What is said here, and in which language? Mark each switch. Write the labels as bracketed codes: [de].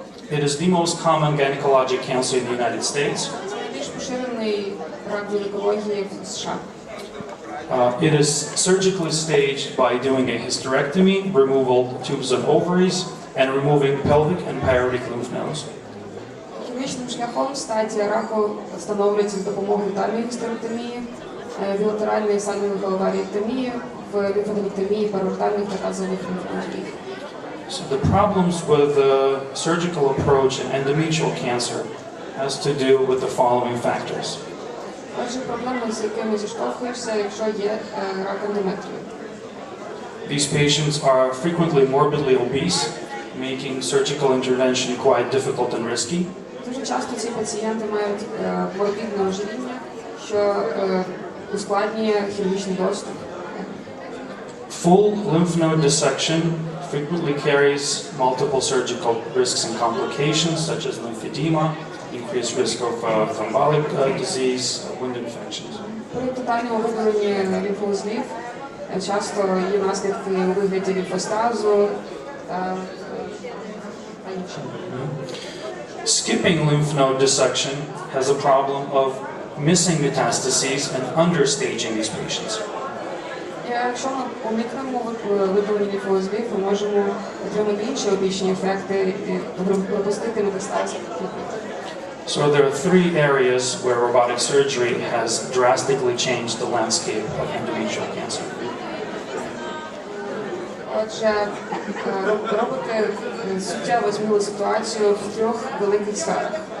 [en] It is the most common gynecologic cancer in the United States. [uk] Це найбільш поширений рак гінекології в США. [en] It is surgically staged by doing a hysterectomy, removal of tubes and ovaries, and removing pelvic and parotid lymph nodes. [uk] Хірургічним шляхом стадія раку встановлюється з допомогою тотальної гістеректомії, білатеральної сальмової лімфоденектомії, параортальних та тазових лімфоденектомій. [en] So the problems with the surgical approach in endometrial cancer has to do with the following factors. [uk] Отже, проблеми, з якими зіштовхуєшся, якщо є рак ендометрію. [en] These patients are frequently morbidly obese, making surgical intervention quite difficult and risky. [uk] Дуже часто ці пацієнти мають морбідне ожиріння, що ускладнює хірургічний доступ. [en] Full lymph node dissection frequently carries multiple surgical risks and complications, such as lymphedema, increased risk of thrombotic disease, wound infections. [uk] При тотальному видаленні лімфоузлів часто є наслідки у вигляді лімфостазу та інші. [en] Skipping lymph node dissection has a problem of missing metastases and understaging these patients. [uk] Якщо ми уникнемо видалення лімфоузлів, ми можемо отримати інші обічні ефекти і пропустити метастази. [en] So there are 3 areas where robotic surgery has drastically changed the landscape of endometrial cancer. [uk] Отже, роботи суттєво змінили ситуацію в 3 великих сферах.